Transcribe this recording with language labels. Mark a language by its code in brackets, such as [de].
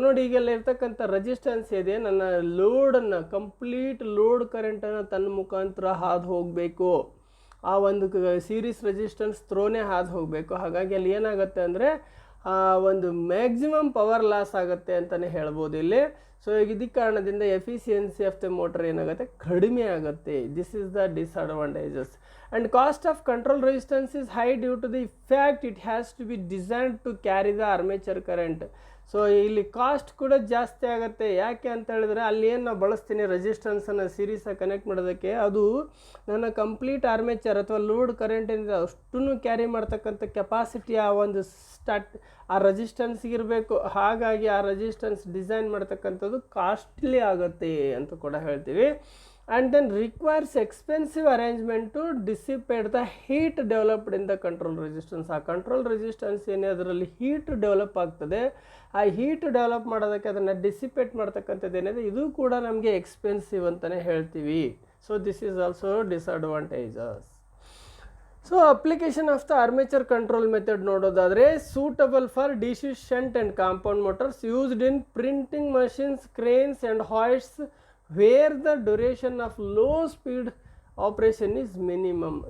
[kn] ನೋಡಿ ಈಗೆಲ್ಲ ಇರ್ತಕ್ಕಂಥ ರೆಸಿಸ್ಟೆನ್ಸ್ ಇದೆ, ನನ್ನ ಲೋಡನ್ನು ಕಂಪ್ಲೀಟ್ ಲೋಡ್ ಕರೆಂಟನ್ನು ತನ್ನ ಮುಖಾಂತರ ಹಾದು ಹೋಗಬೇಕು. ಆ ಒಂದು ಸೀರೀಸ್ ರೆಸಿಸ್ಟೆನ್ಸ್ ಥ್ರೋನೇ ಹಾದು ಹೋಗಬೇಕು. ಹಾಗಾಗಿ ಅಲ್ಲಿ ಏನಾಗುತ್ತೆ ಅಂದರೆ ಒಂದು ಮ್ಯಾಕ್ಸಿಮಮ್ ಪವರ್ ಲಾಸ್ ಆಗುತ್ತೆ ಅಂತಲೇ ಹೇಳ್ಬೋದು ಇಲ್ಲಿ. ಸೊ ಇದಕ್ಕೆ ಕಾರಣದಿಂದ ಎಫಿಷಿಯನ್ಸಿ ಆಫ್ ದ ಮೋಟರ್ ಏನಾಗುತ್ತೆ ಕಡಿಮೆ ಆಗುತ್ತೆ. [en] This is the disadvantages. And cost of control resistance is high due to the fact it has to be designed to carry the armature current. [kn] So ಇಲ್ಲಿ cost ಕೂಡ ಜಾಸ್ತಿ ಆಗುತ್ತೆ. ಯಾಕೆ ಅಂತ ಹೇಳಿದ್ರೆ ಅಲ್ಲಿ ಏನು ನಾವು ಬಳಸ್ತೀನಿ ರೆಸಿಸ್ಟೆನ್ಸನ್ನು ಸೀರೀಸಾಗಿ ಕನೆಕ್ಟ್ ಮಾಡೋದಕ್ಕೆ, ಅದು ನನ್ನ ಕಂಪ್ಲೀಟ್ ಆರ್ಮೇಚರ್ ಅಥವಾ ಲೋಡ್ ಕರೆಂಟ್ ಏನಿದೆ ಅಷ್ಟನ್ನು ಕ್ಯಾರಿ ಮಾಡ್ತಕ್ಕಂಥ ಕೆಪಾಸಿಟಿ ಆ ಒಂದು ಆ ರೆಸಿಸ್ಟೆನ್ಸ್ಗೆ ಇರಬೇಕು. ಹಾಗಾಗಿ ಆ ರೆಸಿಸ್ಟೆನ್ಸ್ ಡಿಸೈನ್ ಮಾಡ್ತಕ್ಕಂಥದ್ದು ಕಾಸ್ಟ್ಲಿ ಆಗುತ್ತೆ ಅಂತ ಕೂಡ ಹೇಳ್ತೀವಿ. [en] and then requires expensive arrangement to dissipate the heat developed in the control resistance. [kn] ಆ ಕಂಟ್ರೋಲ್ ರೆಸಿಸ್ಟೆನ್ಸ್ ಏನೇ ಅದರಲ್ಲಿ ಹೀಟ್ ಡೆವಲಪ್ ಆಗ್ತದೆ, ಆ ಹೀಟ್ ಡೆವಲಪ್ ಮಾಡೋದಕ್ಕೆ ಅದನ್ನು ಡಿಸಿಪೇಟ್ ಮಾಡ್ತಕ್ಕಂಥದ್ದು ಏನಿದೆ ಇದು ಕೂಡ ನಮಗೆ ಎಕ್ಸ್ಪೆನ್ಸಿವ್ ಅಂತಲೇ ಹೇಳ್ತೀವಿ. [en] So this is also disadvantages. So application of the armature control method [kn] ನೋಡೋದಾದರೆ [en] Suitable for DC shunt and compound motors used in printing machines, cranes and hoists where the duration of low speed operation is minimum.